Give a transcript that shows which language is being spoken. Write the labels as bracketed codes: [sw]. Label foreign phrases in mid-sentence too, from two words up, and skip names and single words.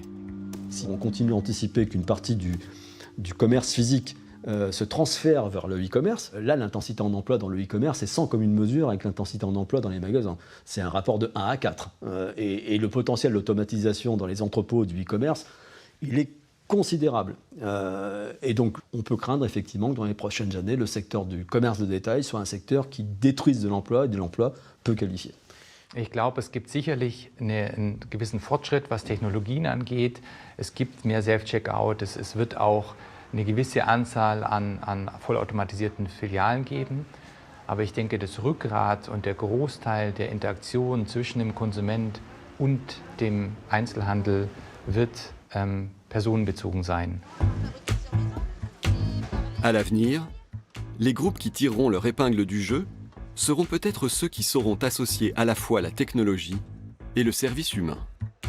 [fr] Si on continue à anticiper qu'une partie du commerce physique se transfère vers le e-commerce, là l'intensité en emploi dans le e-commerce est sans commune mesure avec l'intensité en emploi dans les magasins. C'est un rapport de 1 à 4. Et le potentiel d'automatisation dans les entrepôts du e-commerce, il est considérable. Et donc on peut craindre effectivement que dans les prochaines années, le secteur du commerce de détail soit un secteur qui détruise de l'emploi et de l'emploi peu qualifié. [de] Ich glaube, es gibt sicherlich einen gewissen Fortschritt, was Technologien angeht. Es gibt mehr Self-Checkout, es wird auch eine gewisse Anzahl an vollautomatisierten Filialen geben. Aber ich denke, das Rückgrat und der Großteil der Interaktion zwischen dem Konsument und dem Einzelhandel wird personenbezogen sein. [fr] À l'avenir, les groupes qui tireront leur épingle du jeu seront peut-être ceux qui sauront associer à la fois la technologie et le service humain.